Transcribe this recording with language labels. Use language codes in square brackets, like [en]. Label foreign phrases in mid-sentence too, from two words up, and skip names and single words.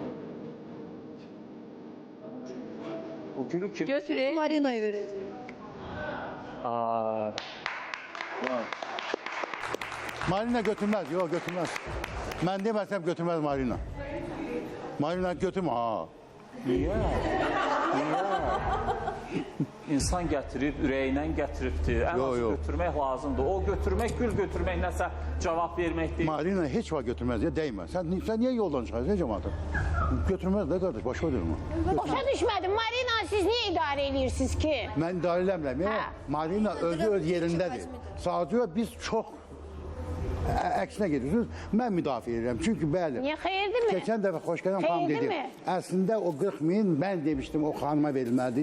[az] O gülü kim? Götürün. [tr] Marina'ya vereceğim. Aa, Marina götürmez, yok götürmez. Ben demezsem götürmez Marina. Marina götürme, ha. [az] niyə? Niyə? İnsan gətirib, ürəyindən gətiribdir. Ən Yo, az yo. götürmək lazımdır. O götürmək, gül götürmək nəsə cavab vermək deyil. [tr] Marina hiç var götürmez ya, değmez. Sen niye yoldan çıkarsın cemaate? Götürmez de kardeş, başka durma. [az] Başa düşmədim. Marina siz niyə idarə edirsiniz ki? [tr] Ben idarelemlem ya. [az] Ha. Marina özü öz yerindedir. Sadece biz çok əksinə gedirsiniz. Mən müdafiə edirəm. Çünki bəli. Niyə xeyirdir mi? Keçən dəfə Xoşgələm xanım Xeyirdir dedi. mi? Əslində o 40 min mən demişdim o xanıma verilməlidir.